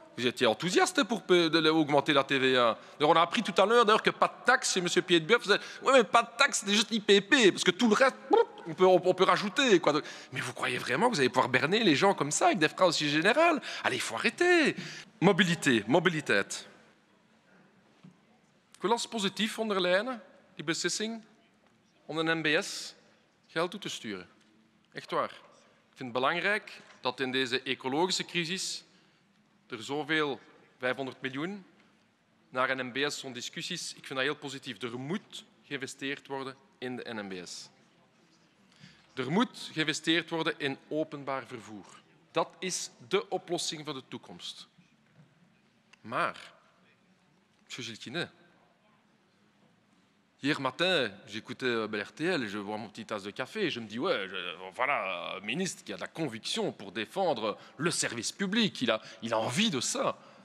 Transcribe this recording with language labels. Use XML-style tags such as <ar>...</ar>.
<fr>Vous étiez enthousiaste pour augmenter la TVA. On a appris tout à l'heure, d'ailleurs, que pas de taxe chez M. Pied-de-Bœuf. Oui, mais pas de taxe, c'est juste l'IPP. Parce que tout le reste, on peut rajouter. Quoi. Mais vous croyez vraiment que vous allez pouvoir berner les gens comme ça, avec des phrases aussi générales? Allez, il faut arrêter. Mobiliteit.</fr> <nl>Ik wil als positief onderlijnen die beslissing om de NBS geld toe te sturen. Echt waar. Ik vind het belangrijk dat in deze ecologische crisis er zoveel, 500 miljoen, naar NBS zo'n discussies. Ik vind dat heel positief. Er moet geïnvesteerd worden in de NBS. Er moet geïnvesteerd worden in openbaar vervoer. Dat is de oplossing voor de toekomst. Maar, M.</nl> <fr>Gilles, hier matin, j'écoutais RTL, je vois mon petit tasse de café et je me dis, ouais, voilà, un ministre qui a de la conviction pour défendre le service public, il a envie de ça.</fr>